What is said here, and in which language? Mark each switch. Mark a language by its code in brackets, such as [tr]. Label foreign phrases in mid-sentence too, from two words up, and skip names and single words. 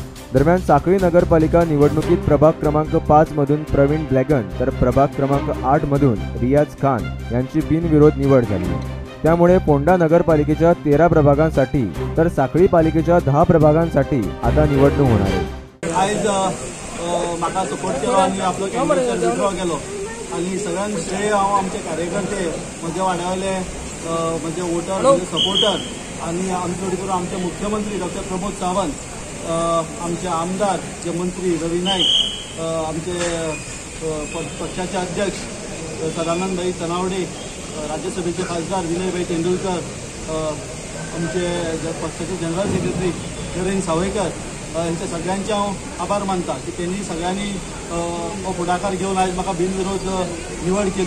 [mr] दरम्यान साखळी नगरपालिका निवडणुकीत प्रभाग क्रमांक 5 मधून प्रवीण ब्लॅगन, तर प्रभाग क्रमांक 8 मधून रियाज खान यांची बिनविरोध निवड झाली आहे. त्यामुळे फोंडा नगरपालिकेच्या 13 प्रभागांसाठी तर साखळी पालिकेच्या 10 प्रभागांसाठी आता निवडणूक होणार आहे. [kok] आज म्हाका सपोर्ट केलो आणि आपलो [en] candidate withdraw [kok] केलो आणि सगळ्यांक श्रेय हांव आमचे कार्यकर्ते, म्हजे वाड्यावयले म्हजे वोटर, म्हजे सपोर्टर आणि आमचे करून आमचे मुख्यमंत्री डॉक्टर प्रमोद सावंत, आमचे आमदार जे मंत्री रवी नाईक, आमचे पक्षाचे अध्यक्ष सदानंदभाई तनावडे, राज्यसभेचे खासदार विनयभाई तेंडुलकर, आमचे पक्षाचे [en] general secretary [kok] नरेंद्र सावयकर, यांच्या सगळ्यांचे हांव आभार मानता की त्यांनी सगळ्यांनी हो फुडाकार घेऊन आज म्हाका बिनविरोध निवड केली.